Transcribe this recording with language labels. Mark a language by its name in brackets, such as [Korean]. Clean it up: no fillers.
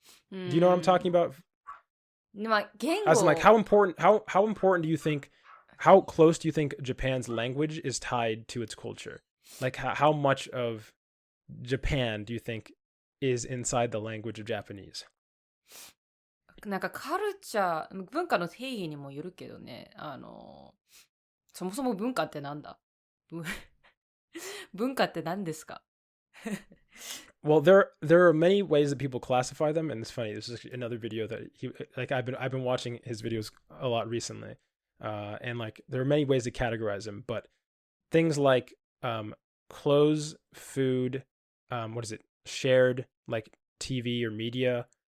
[English] Do you know what I'm talking about? As in, like, how important do you think, how close do you think Japan's language is tied to its culture? Like, how much of Japan do you think is inside the language of Japanese? [Japanese] なんかカルチャー、文化の定義にもよるけどね、そもそも文化ってなんだ？文化って何ですか？ [English] Well, there are many ways that people classify them, and it's funny. This is another video that I've been watching his videos a lot recently, and like there are many ways to categorize them. But things like clothes, food, shared, like TV or media.